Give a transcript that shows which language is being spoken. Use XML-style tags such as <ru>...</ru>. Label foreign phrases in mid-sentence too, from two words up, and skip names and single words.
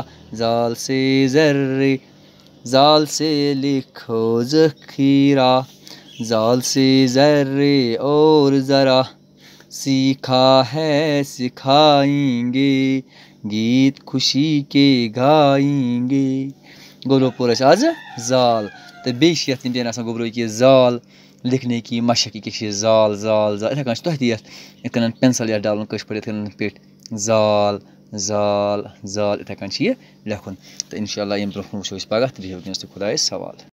<ur>زال سے ذرے. زال سے لکھو ذخیرہ. زال سے ذرے اور ذرا. سیکھا ہے سکھائیں گے گیت خوشی کے گائیں گے.</ur> <ks>گوٚو پوٚر اَسہِ آز زال. تہٕ بیٚیہِ چھِ یَتھ اِنڈین آسان گوٚبرو کہِ زال</ks> <ur>لِکھنے کی مشق</ur> <ks>یہِ کیٛاہ چھِ زال زال زال. یِتھَے کٔنۍ چھِ تۄہہِ تہِ یِتھ کٔنۍ پٮ۪نسَل یَتھ ڈالُن کٲشِر پٲٹھۍ یِتھ کٔنۍ پٮ۪ٹھۍ زال زال زال. یِتھَے کٔنۍ چھِ یہِ لیکھُن. تہٕ اِنشاء اللہ ییٚمہِ برونٛہہ کُن وٕچھو أسۍ پگاہ تہٕ بِہِو وٕنکٮ۪نَس تہِ خۄدایَس حوالہٕ.</ks>